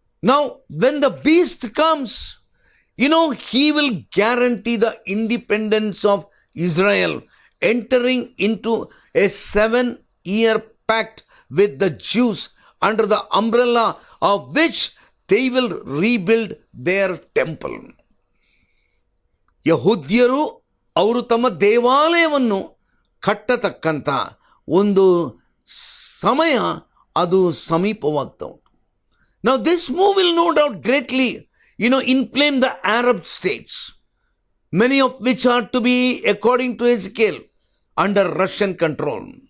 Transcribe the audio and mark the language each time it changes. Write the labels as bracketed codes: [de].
[en] Now when the beast comes, he will guarantee the independence of Israel, entering into a 7-year pact with the Jews under the umbrella of which they will rebuild their temple. [kn] ಯಹೂದ್ಯರು ಅವರು ತಮ್ಮ ದೇವಾಲಯವನ್ನು ಕಟ್ಟತಕ್ಕಂಥ ಒಂದು ಸಮಯ ಅದು ಸಮೀಪವಾಗ್ತಾ ಉಂಟು. [en] Now this move will no doubt greatly inflame the Arab states, many of which are to be, according to Ezekiel, under Russian control.